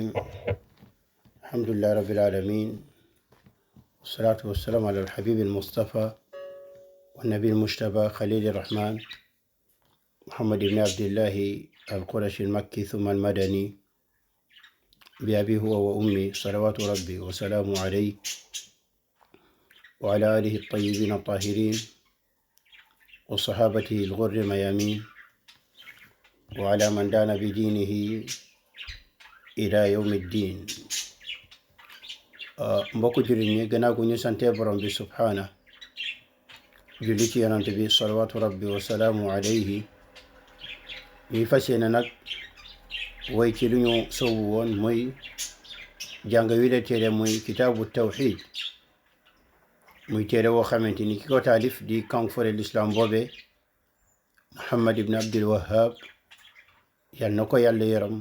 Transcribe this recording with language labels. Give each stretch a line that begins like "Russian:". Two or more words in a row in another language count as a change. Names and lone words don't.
Arabic: الحمد لله رب العالمين، والصلاة والسلام على الحبيب المصطفى والنبي المجتبى خليل الرحمن محمد بن عبد الله القرشي المكي ثم المدني بأبي هو وأمي صلوات ربي وسلامه عليه وعلى آله الطيبين الطاهرين وصحابته الغر الميامين وعلى من دان بدينه إلى يوم الدين.
Wolof: mbokku jullit ñi gannaaw gu ñu sante borom bi subhaana julli ci yonante bi
Arabic: صلوات ربي وسلامه عليه,
Wolof: ñuy fas yéene nag woy ci lu ñu soobu woon muy jàng wi la téere muy
Arabic: كتاب التوحيد,
Wolof: muy téere woo xamante ni ki ko taalif di kanfore l'islam boobe Muhammad ibn Abdul Wahhab, yal na ko yàlla yaram.